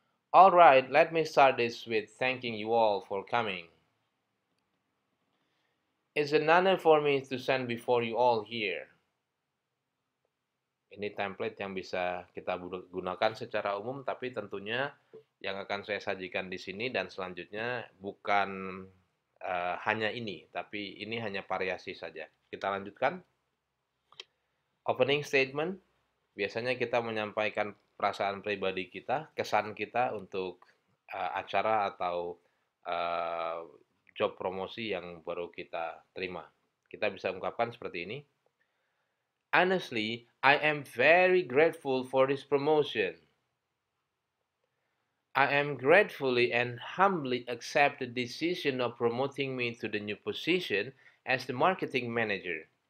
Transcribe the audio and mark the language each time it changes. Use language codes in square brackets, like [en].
[en] All right, let me start this with thanking you all for coming. It's an honor for me to stand before you all here. [id] Ini template yang bisa kita gunakan secara umum, tapi tentunya yang akan saya sajikan di sini dan selanjutnya bukan hanya ini, tapi ini hanya variasi saja. Kita lanjutkan. Opening statement, biasanya kita menyampaikan perasaan pribadi kita, kesan kita untuk acara atau job promosi yang baru kita terima. Kita bisa ungkapkan seperti ini. [en] Honestly, I am very grateful for this promotion. I am gratefully and humbly accept the decision of promoting me to the new position as the marketing manager.